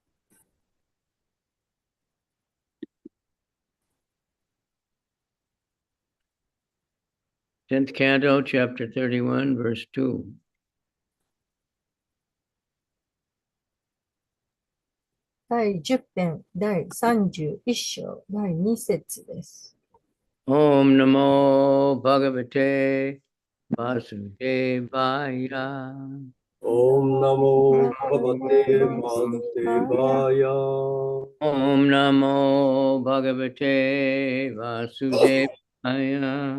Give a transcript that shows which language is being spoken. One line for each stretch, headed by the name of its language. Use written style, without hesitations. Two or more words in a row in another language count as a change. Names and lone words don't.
English: 10th Canto, Chapter 31, Verse 2.
Japanese: 第10編、第31章、第2節です。
Sanskrit: ॐ नमो भगवते वासुदेवाय. ॐ नमो भगवते वासुदेवाय. ॐ नमो भगवते वासुदेवाय.